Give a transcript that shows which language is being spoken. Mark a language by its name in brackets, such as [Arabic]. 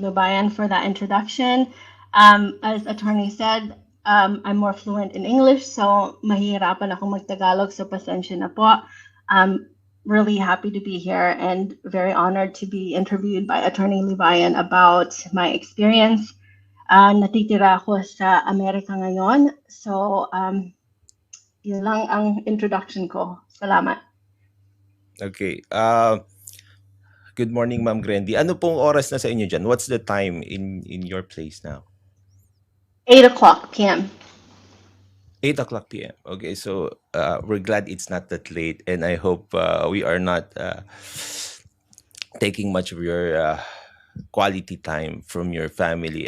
[English] Libayan, for that introduction. As attorney said, I'm more fluent in English, so [Filipino] mahihirapan akong mag-Tagalog, [English] so [Filipino] pasensya na po. [English] I'm really happy to be here and very honored to be interviewed by Atty. Libayan about my experience. [Filipino] Natitira ako sa Amerika ngayon, so yun lang ang introduction ko. Salamat. [English] Okay. Good morning, Ma'am Grindy. [Filipino] Ano pong oras na sa inyo dyan? [English] What's the time in your place now? 8:00 p.m. 8:00 p.m. Okay, so we're glad it's not that late, and I hope we are not taking much of your quality time from your family.